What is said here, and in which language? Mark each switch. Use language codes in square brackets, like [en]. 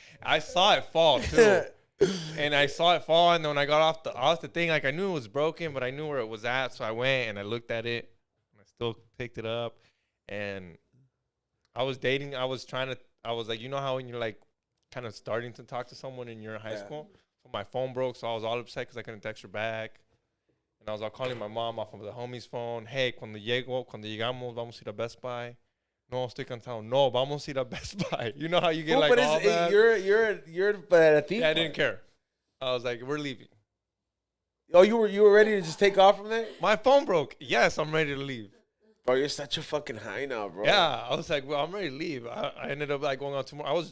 [en] I saw it fall too, and I saw it fall, and then when I got off the thing, like I knew it was broken, but I knew where it was at, so I went and I looked at it, and I still picked it up, and I was dating. I was like, you know how when you're like kind of starting to talk to someone in your high school, so my phone broke, so I was all upset because I couldn't text her back. And I was all calling my mom off of the homie's phone. [es] Hey, cuando llegamos, vamos a ir a Best Buy. No, estoy cansado. No, vamos a ir a Best Buy. [en] You know how you get like all that? You're but I think. Yeah, I didn't care. I was like, we're leaving. Oh, you were ready to just take off from there? My phone broke. Yes, I'm ready to leave. Bro, you're such a fucking high now, bro. Yeah, I was like, well, I'm ready to leave. I ended up like going on tomorrow.